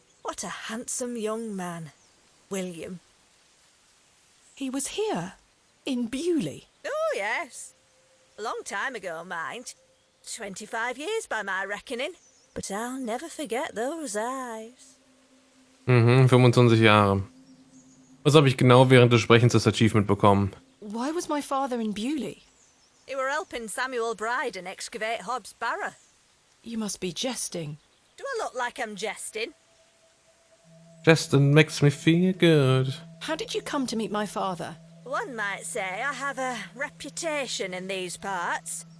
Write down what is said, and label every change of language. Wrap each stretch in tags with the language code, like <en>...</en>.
<en>What a handsome young man. William. He was here, in Bewley. Oh, yes. A long time ago, mind. 25 years by my reckoning. But I'll never forget those eyes.</en> <de>25 Jahre. Was habe ich genau während des Sprechens das Achievement bekommen?</de> <en>Why was my father in Bewley? He were helping Samuel Bryden excavate Hobbs Barrow. You must be jesting. Do I look like I'm jesting? Justin makes me feel good. How did you come to meet my father? One might say I have a reputation in these parts.</en>